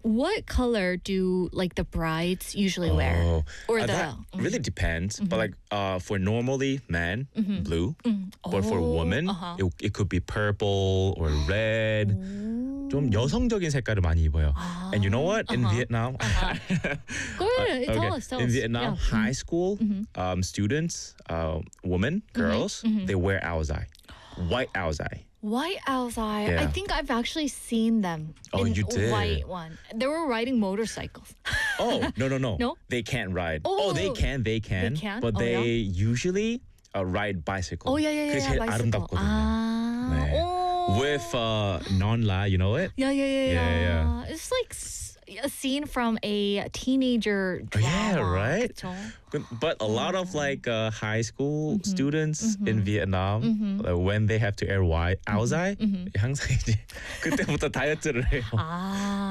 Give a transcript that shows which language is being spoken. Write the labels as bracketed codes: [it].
[en] What color do like the brides usually wear? Or the... It really depends, mm-hmm. but like for normally men, mm-hmm. blue, mm-hmm. but for women, uh-huh. it could be purple or red. [ko] 좀 여성적인 색깔을 많이 입어요. [en] And you know what? In uh-huh. Vietnam, uh-huh. okay. in Vietnam, yeah. high school mm-hmm. Students, women, girls, mm-hmm. they wear aozai, white aozai. White aozai. Yeah. I think I've actually seen them. Oh, in you did? White one. They were riding motorcycles. Oh, no. No? They can't ride. Oh, oh they can. They can? But oh, they yeah? usually ride bicycles. Oh, yeah. Bicycle. Ah. [ko] 네. [en] With non-la, you know it? Yeah. It's like a scene from a teenager drama. Yeah, right? [ko] 그쵸? [en] But a lot of like high school mm-hmm. students mm-hmm. in Vietnam, mm-hmm. like when they have to air white aozai, mm-hmm. [ko] 항상 이제 그때부터 다이어트를 해요.